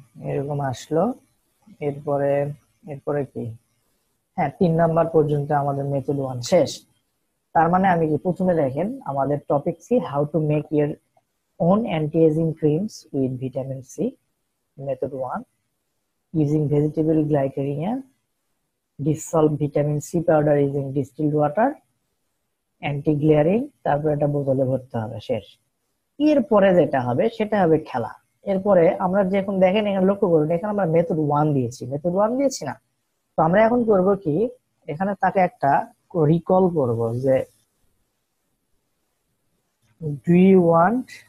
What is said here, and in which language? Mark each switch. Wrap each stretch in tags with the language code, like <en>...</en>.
<bn>এরকম আসলো। এরপরে এরপরে কি, হ্যাঁ 3 নাম্বার পর্যন্ত আমাদের মেথড 1 শেষ। তার মানে আমি কি, প্রথমে দেখেন আমাদের topic C,</bn> <en>how to make your own anti aging creams with vitamin C,</en> <bn>method 1।</bn> <en>using vegetable glycerin, dissolved vitamin C powder using distilled water, anti glaring,</en> <bn>তারপর এটা বোতলে ভরতে হবে, শেষ। এরপরে যেটা হবে সেটা হবে খেলা। এরপরে আমরা যখন দেখেন এখানে লক্ষ্য করুন, এখানে আমরা মেথড 1 দিয়েছি, মেথড 1 দিয়েছি না? তো আমরা এখন করব কি, এখানে তাকে একটা রিকল করব যে</bn> <en>do you want</en>